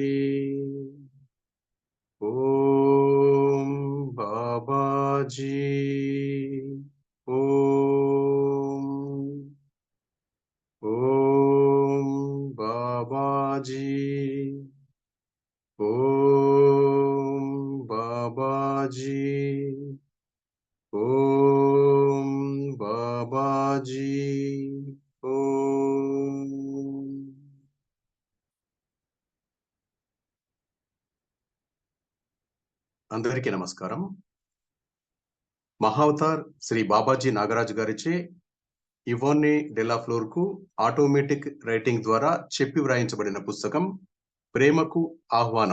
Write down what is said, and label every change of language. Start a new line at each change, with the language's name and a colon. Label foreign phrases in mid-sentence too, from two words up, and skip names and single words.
Sanskrit: ओम बाबाजी, ओम बाबाजी, ओम बाबाजी, ओम बाबाजी, ओम.
Telugu: అందరికీ నమస్కారం. మహావతార్ శ్రీ బాబాజీ నాగరాజు గారిచే ఇవోనే డెలా ఫ్లోర్ కు
English: automatic writing
Telugu: ద్వారా చెప్పి వ్రాయించబడిన పుస్తకం ప్రేమకు ఆహ్వానం.